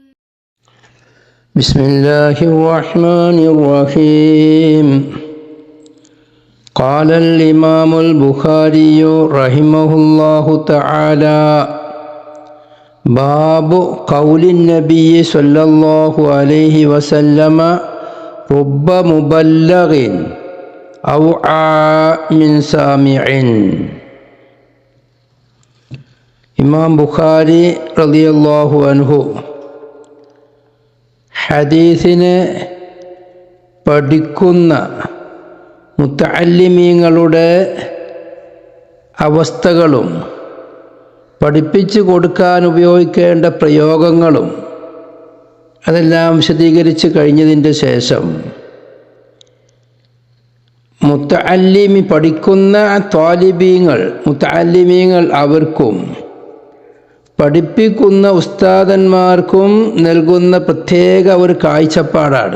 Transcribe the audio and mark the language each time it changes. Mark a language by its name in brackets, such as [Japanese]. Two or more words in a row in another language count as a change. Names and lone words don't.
[Arabic] بسم الله الرحمن الرحيم قال الإمام البخاري رحمه الله تعالى باب قول النبي صلى الله عليه وسلم رب مبلغ أوعى من سامع. [Malayalam] ഇമാം ബുഖാരി [Arabic] رضي الله عنه [Malayalam] ഹദീസിനെ പഠിക്കുന്ന മുത്തഅല്ലിമീങ്ങളുടെ അവസ്ഥകളും പഠിപ്പിച്ചു കൊടുക്കാൻ ഉപയോഗിക്കേണ്ട പ്രയോഗങ്ങളും അതെല്ലാം വിശദീകരിച്ച് കഴിഞ്ഞതിൻ്റെ ശേഷം മുത്തഅല്ലിമി പഠിക്കുന്ന മുത്തഅല്ലിമീങ്ങൾ അവർക്കും പഠിപ്പിക്കുന്ന ഉസ്താദന്മാർക്കും നൽകുന്ന പ്രത്യേക ഒരു കാഴ്ചപ്പാടാണ്.